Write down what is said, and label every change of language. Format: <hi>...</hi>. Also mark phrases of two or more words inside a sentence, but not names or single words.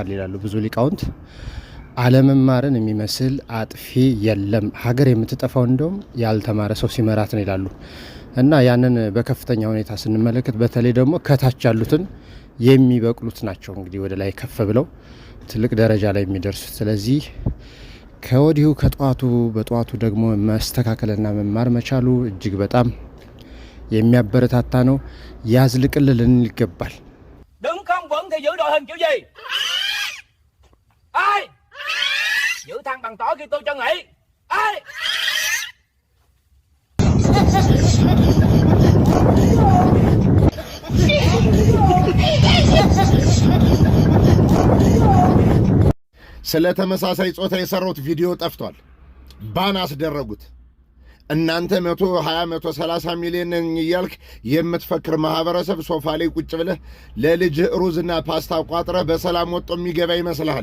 <am>ይላሉ ብዙ ሊቃውንት አለመማርን የሚመስል አጥፊ የለም ሀገር የምትጠፋው እንደውም ያልተማረ ሰው ሲመራት ነው ይላሉ እና ያንን በከፍተኛ ሁኔታ ስንመለከት በተለይ ደግሞ ከታች ያሉትን የሚበቅሉት ናቸው እንግዲህ ወደ ላይ ከፍ ብለው ትልቅ ደረጃ ላይ የሚደርሱት ስለዚህ ከወዲሁ በጧቱ ደግሞ ማስተካከልና መማር መቻሉ እጅግ በጣም የሚያበረታታ ነው ያዝልቅልን ይገባል</am> <vi>Đứng không vững thì giữ đội hình kiểu gì? Ai? Giữ thằng bằng tỏi kia tôi cho nghỉ. Ai?</vi> <am>ስለ ተመሳሳይ ጾታ የሰሩት ቪዲዮ ጠፍቷል። ባን አስደረጉት። እናንተ 120 130 ሚሊዮን እያልክ የምትፈክር ማህበረሰብ ሶፋ ላይ ቁጭ ብለህ ለልጅ ሩዝና ፓስታ ቋጥረህ በሰላም ወጥቶ የሚገባ ይመስልሃል?</am>